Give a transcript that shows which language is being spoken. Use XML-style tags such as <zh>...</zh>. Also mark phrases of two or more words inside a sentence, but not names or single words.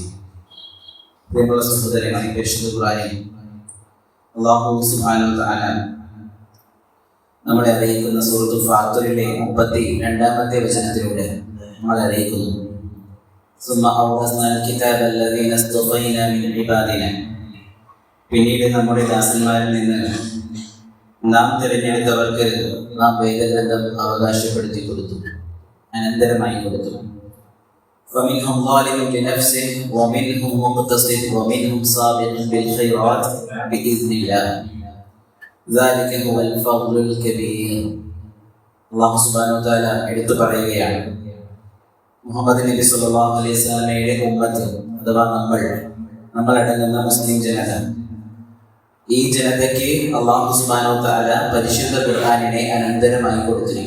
<ml>പ്രിയമുള്ള സഹോദരങ്ങളെ, പരിശുദ്ധ ഖുർആനിൽ</ml> <ar>الله سبحانه وتعالى</ar> <ml>നമ്മളെ അറിയിക്കുന്ന സൂറത്തു ഫാത്തിറിലെ 32-ാമത്തെ വചനത്തിലൂടെ നമ്മളെ അറിയിക്കുന്നു, പിന്നീട് നമ്മുടെ ദാസന്മാരിൽ നിന്ന് നാം തിരഞ്ഞെടുത്തവർക്ക് നാം വേദഗ്രന്ഥം അവകാശപ്പെടുത്തി കൊടുത്തു, അനന്തരമായി കൊടുത്തു.</ml> <ar>فمنهم ظالم لنفسه ومنهم مقتصد ومنهم سابق بالخيرات بإذن الله ذلك هو الفضل الكبير. الله سبحانه وتعالى</ar> <ml>എടുത്തു പറയുകയാണ്, മുഹമ്മദ് നബി</ml> <ar>صلى الله عليه</ar> <ml>വസല്ലമയുടെ ഉമ്മത്ത് അഥവാ നമ്മളടങ്ങുന്ന മുസ്ലിം ജനത, ഈ ജനതയ്ക്ക്</ml> <ar>الله سبحانه وتعالى</ar> <ml>പരിശുദ്ധ ഖുർആനിനെ അനന്തരമായി കൊടുത്തിരിക്കുന്നു.</ml>